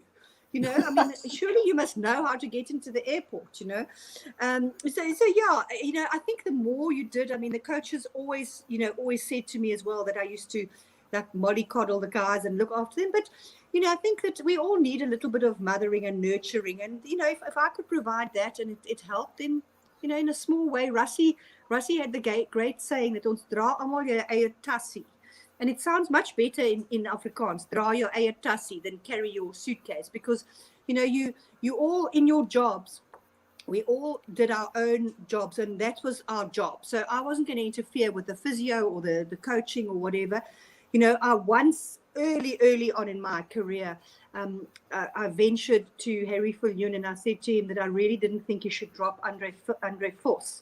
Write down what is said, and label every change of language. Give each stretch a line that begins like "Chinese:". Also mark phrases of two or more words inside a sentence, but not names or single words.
English: I mean, surely you must know how to get into the airport, So yeah, I think the more you did, I mean, the coaches always said to me as well that I used to like mollycoddle the guys and look after them. But, I think that we all need a little bit of mothering and nurturing. And, if I could provide that and it helped, then, in a small way, Rassie had the great saying that
Afrikaans: ons dra almal jou eie tassie.
English: And it sounds much better in Afrikaans,
Afrikaans: dra your eie tassie,
English: than carry your suitcase. Because, you all in your jobs, we all did our own jobs, and that was our job. So I wasn't going to interfere with the physio or the coaching or whatever. I once early on in my career, I ventured to Harry Viljoen and I said to him that I really didn't think he should drop Andre Vos.